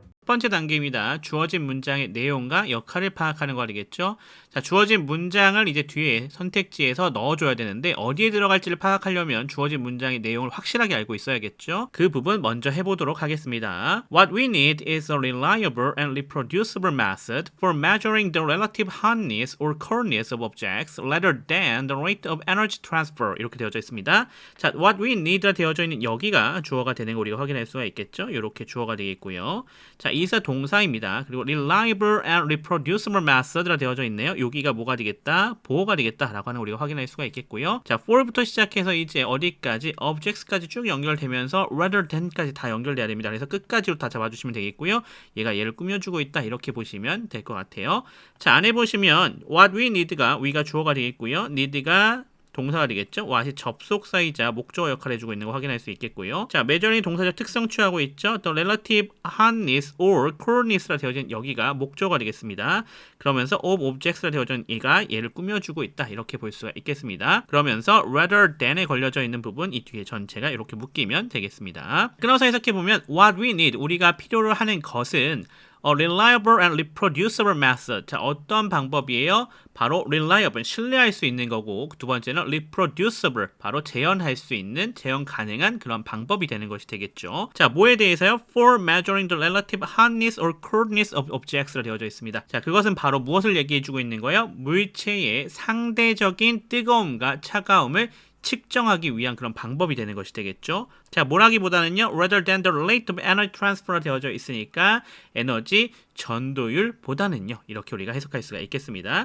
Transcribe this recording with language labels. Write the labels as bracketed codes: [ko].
[ko] 첫 번째 단계입니다. 주어진 문장의 내용과 역할을 파악하는 거 되겠죠. 자, 주어진 문장을 이제 뒤에 선택지에서 넣어줘야 되는데 어디에 들어갈지를 파악하려면 주어진 문장의 내용을 확실하게 알고 있어야겠죠. 그 부분 먼저 해보도록 하겠습니다. [en] What we need is a reliable and reproducible method for measuring the relative hotness or coldness of objects rather than the rate of energy transfer. [ko] 이렇게 되어져 있습니다. 자, [en] what we need [ko] 가 되어져 있는 여기가 주어가 되는 거 우리가 확인할 수가 있겠죠. 이렇게 주어가 되겠고요. 자, 이사 동사입니다. 그리고 [en] reliable and reproducible method [ko] 라 되어져 있네요. 여기가 뭐가 되겠다? 보호가 되겠다라고 하는 우리가 확인할 수가 있겠고요. 자, for부터 시작해서 이제 어디까지? objects까지 쭉 연결되면서 rather than까지 다 연결돼야 됩니다. 그래서 끝까지로 다 잡아주시면 되겠고요. 얘가 얘를 꾸며주고 있다, 이렇게 보시면 될 것 같아요. 자, 안에 보시면 [en] what we need [ko] 가 we가 주어가 되겠고요. need가 동사가 되겠죠. what이 접속사이자 목적어 역할을 해주고 있는 거 확인할 수 있겠고요. 자, measuring 동사적 특성 취하고 있죠. [en] The relative hotness or coldness [ko] 라 되어진 여기가 목적어가 되겠습니다. 그러면서 of objects라 되어진 얘가 얘를 꾸며주고 있다, 이렇게 볼 수가 있겠습니다. 그러면서 rather than에 걸려져 있는 부분 이 뒤에 전체가 이렇게 묶이면 되겠습니다. [en] 끊어서 해석해보면 what we need, [ko] 우리가 필요로 하는 것은 [en] A reliable and reproducible method. [ko] 자, 어떤 방법이에요? 바로 reliable, 신뢰할 수 있는 거고, 두 번째는 reproducible, 바로 재현할 수 있는, 재현 가능한 그런 방법이 되는 것이 되겠죠. 자, 뭐에 대해서요? [en] For measuring the relative hotness or coldness of objects [ko] 로 되어져 있습니다. 자, 그것은 바로 무엇을 얘기해주고 있는 거예요? 물체의 상대적인 뜨거움과 차가움을 측정하기 위한 그런 방법이 되는 것이 되겠죠. 자, 뭐라기보다는요, [en] rather than the rate of energy transfer [ko] 되어져 있으니까 에너지 전도율보다는요, 이렇게 우리가 해석할 수가 있겠습니다.